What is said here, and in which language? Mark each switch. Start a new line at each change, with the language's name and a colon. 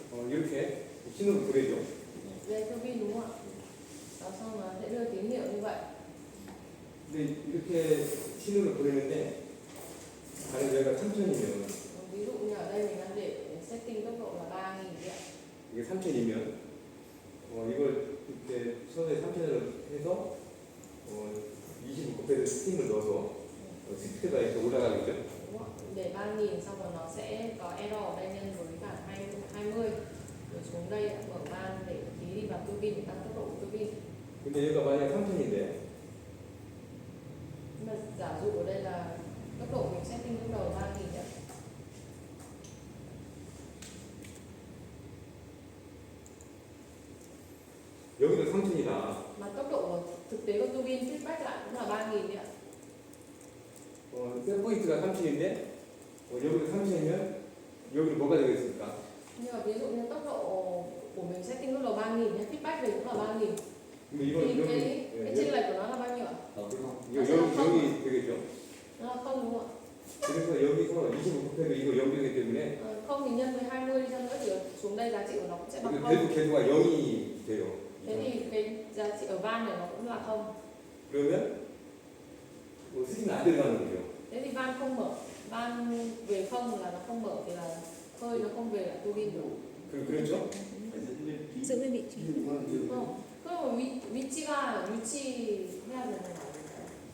Korean: 이렇게 신호를 보내죠.
Vietnamese: Đây tua bin đúng không ạ? Đó, xong nó sẽ đưa tín hiệu như vậy.
Korean: 근데 이렇게 신호를 보내는데 만약 여기가 3000이면
Vietnamese: Ví dụ như ở đây mình đang để setting tốc độ là 3.000 đấy ạ.
Korean: 이게 3000이면 이걸 이렇게 서서히 3000을 해서 25 곱해서 스팀을 넣어서 스피드가 이렇게 올라가겠죠.
Vietnamese: Đúng không? Để 3.000 xong rồi nó sẽ có error ở đây nhân với cả 20 rồi xuống đây ạ, mở van để tí đi vào tua bin để tăng tốc độ của tua bin.
Korean: 근데 여기가 만약 3000인데
Vietnamese: Nhưng mà giả dụ ở đây là tốc độ mình setting lúc đầu 3.000 ạ.
Korean: 여기도 3000이다.
Vietnamese: Mà tốc độ thực tế của tua bin feedback lại cũng là 3.000 đấy ạ.
Korean: 셋포인트가 30인데 여기도 30이면 여기는 뭐가 되겠습니까? Nhưng mà ví dụ như tốc độ của mình setting lúc đầu 3.000 nhé, feedback về cũng là 3.000. 근데 이건
Vietnamese: cái chênh lệch của nó là bao nhiêu ạ?
Korean: 여기 되겠죠.
Vietnamese: Nó là không đúng không ạ?
Korean: 그래서 여기서 25 곱해도 이거 0이기 때문에
Vietnamese: Không thì nhân với 20 đi chăng nữa thì xuống đây giá trị của nó cũng sẽ bằng không.
Korean: 계속 궤도가 0이 돼요.
Vietnamese: Thế thì cái giá trị ở van này nó cũng là không.
Korean: 그러면 스팀이 안 들어가는 거죠.
Vietnamese: Thế thì van không mở, van về không là nó không mở thì là hơi nó không về lại tua bin được.
Korean: 그렇죠?
Vietnamese: Giữ nguyên vị trí. Không.
Korean: 그럼 위치 해야 되는 거 아닐까요?